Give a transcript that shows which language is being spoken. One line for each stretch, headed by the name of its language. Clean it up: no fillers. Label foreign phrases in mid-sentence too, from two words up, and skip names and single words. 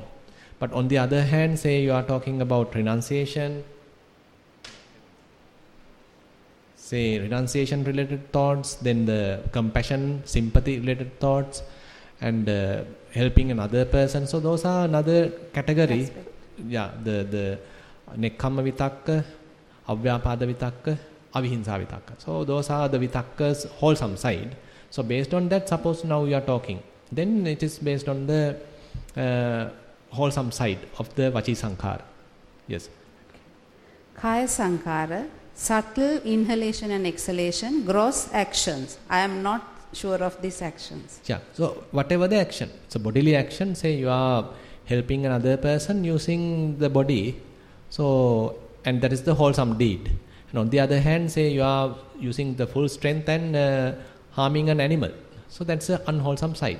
English: But on the other hand, say you are talking about renunciation, say renunciation related thoughts, then the compassion, sympathy related thoughts, and helping another person. So those are another category. Aspect. Yeah,
Pali: the nekkamma vitakka, avyapada vitakka, avihinsa vitakka.
English: So those are the vitakka's wholesome side. So based on that, suppose now you are talking, then it is based on the wholesome side of the
Pali: vachi sankhara.
English: Yes.
Pali: Kaya sankhara,
English: subtle inhalation and exhalation, gross actions. I am not sure of these actions. Yeah. So whatever the action, so bodily action, say you are helping another person using the body, so and that is the wholesome deed. And on the other hand, say you are using the full strength and harming an animal, so that's the unwholesome side.